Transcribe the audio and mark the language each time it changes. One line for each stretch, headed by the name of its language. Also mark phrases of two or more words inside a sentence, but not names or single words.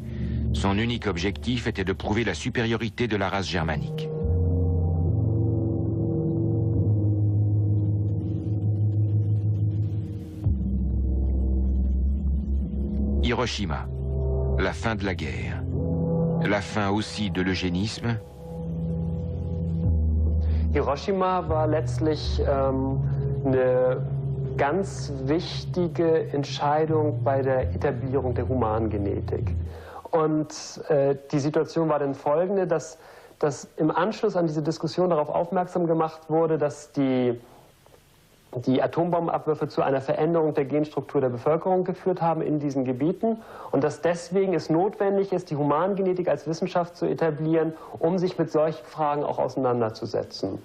French: Son unique objectif était de prouver la supériorité de la race germanique. Hiroshima, la fin de la guerre, la fin aussi de l'eugénisme.
German: Hiroshima war letztlich eine ganz wichtige Entscheidung bei der Etablierung der Humangenetik. Und die Situation war dann folgende, dass im Anschluss an diese Diskussion darauf aufmerksam gemacht wurde, dass die Atombombenabwürfe zu einer Veränderung der Genstruktur der Bevölkerung geführt haben in diesen Gebieten und dass deswegen es notwendig ist, die Humangenetik als Wissenschaft zu etablieren, um sich mit solchen Fragen auch auseinanderzusetzen.